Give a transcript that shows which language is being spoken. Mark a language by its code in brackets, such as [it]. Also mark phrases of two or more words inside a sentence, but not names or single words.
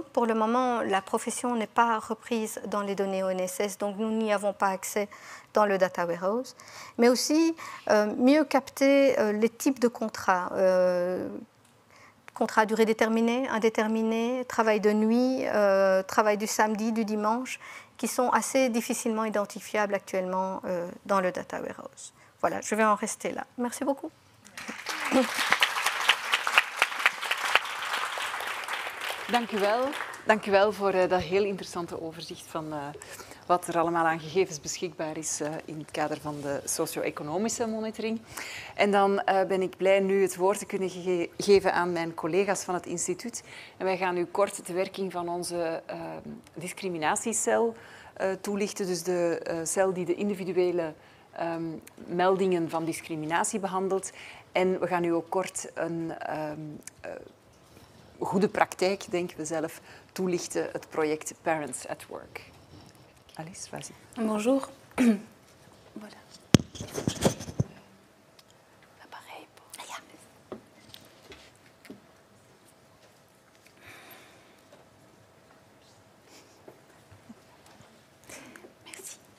[fr] Pour le moment, la profession n'est pas reprise dans les données ONSS, donc nous n'y avons pas accès dans le [en] Data Warehouse, [fr] mais aussi mieux capter les types de contrats contrat à durée déterminée, indéterminée, travail de nuit, travail du samedi, du dimanche, qui sont assez difficilement identifiables actuellement dans le [en] Data Warehouse. [fr] Voilà, je vais en rester là. Merci beaucoup. [nl] Dank u wel. Dank u wel voor dat heel interessante overzicht van wat er allemaal aan gegevens beschikbaar is in het kader van de socio-economische monitoring. En dan ben ik blij nu het woord te kunnen geven aan mijn collega's van het instituut. En wij gaan u kort de werking van onze discriminatiecel toelichten. Dus de cel die de individuele meldingen van discriminatie behandelt. En we gaan u ook kort een goede praktijk, denken we zelf, toelichten, het project Parents at Work. Alice, [fr] vas-y. Bonjour. Voilà. L'appareil pour... Ja. Merci.